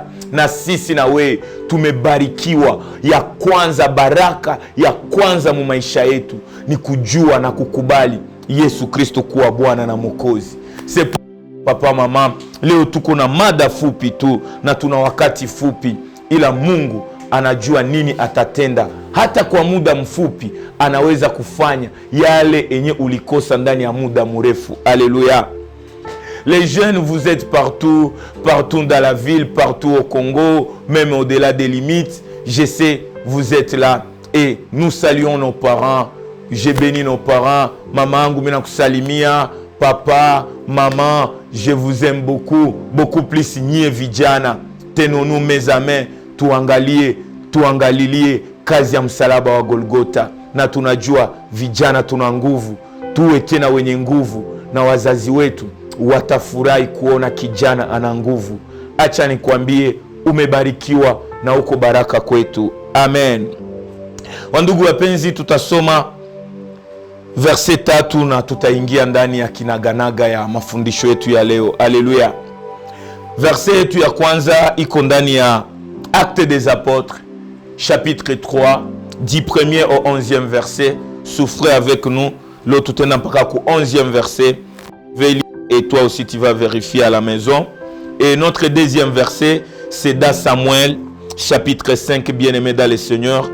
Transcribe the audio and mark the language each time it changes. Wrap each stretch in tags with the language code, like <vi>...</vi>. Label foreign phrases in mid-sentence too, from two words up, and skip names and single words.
<sw>Na sisi na wewe tumebarikiwa. Ya kwanza, baraka ya kwanza mu maisha yetu ni kujua na kukubali Yesu Kristo kuwa Bwana na Mwokozi. Papa, mama, leo tuko na mada fupi tu na tuna wakati fupi, ila Mungu anajua nini atatenda. Hata kwa muda mfupi anaweza kufanya yale enye ulikosa ndani ya muda mrefu.</sw> <fr>Alléluia. Les jeunes, vous êtes partout, partout dans la ville, partout au Congo, même au-delà des limites. Je sais, vous êtes là et nous saluons nos parents. Je bénis nos parents. Maman,</fr> <sw>ngumina kusalimia.</sw> <fr>Papa, maman, je vous aime beaucoup, beaucoup plus</fr> <sw>nyie vijana.</sw> <fr>Tenons-nous mes amis,</fr> <sw>tuangalilie kazi ya msalaba wa Golgota. Na tunajua vijana tuna nguvu, tuwe tena wenye nguvu, na wazazi wetu watafurahi kuona kijana ana nguvu. Acha nikwambie, umebarikiwa na uko baraka kwetu. Amen. Wandugu wapenzi, tutasoma verset 3 na tutaingia ndani ya kinaganaga ya mafundisho yetu ya leo. Alléluia. Verset yetu ya kwanza iko ndani ya Actes des Apôtres,</sw> <fr>chapitre 3, du 1er au 11e verset. Souffrez avec nous. L'autre tenant pas qu'au 11e verset. Et toi aussi tu vas vérifier à la maison. Et notre deuxième verset, c'est dans Samuel, chapitre 5, bien-aimé dans le Seigneur.</fr>